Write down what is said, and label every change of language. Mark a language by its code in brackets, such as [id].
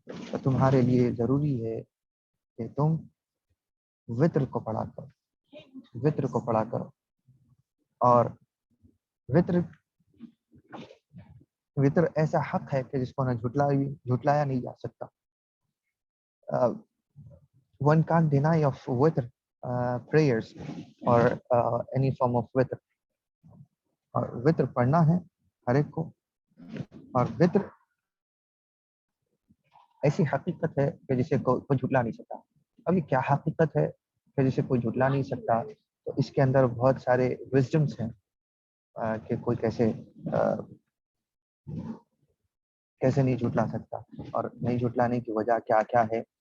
[ur] تو تمہارے لیے ضروری ہے کہ تم وطر کو پڑھا کرو, اور وطر ایسا حق ہے کہ جس کو نہ جھٹلایا نہیں جا سکتا. [en] One can't deny of witr prayers or any form of witr. [ur] اور وطر پڑھنا ہے ہر ایک کو, اور وطر ایسی حقیقت ہے کہ جسے کوئی جھٹلا نہیں سکتا. اب یہ کیا حقیقت ہے کہ جسے کوئی جھٹلا نہیں سکتا؟ تو اس کے اندر بہت سارے وزڈمس ہیں کہ کوئی کیسے نہیں جھٹلا سکتا, اور نہیں جھٹلانے کی وجہ کیا ہے.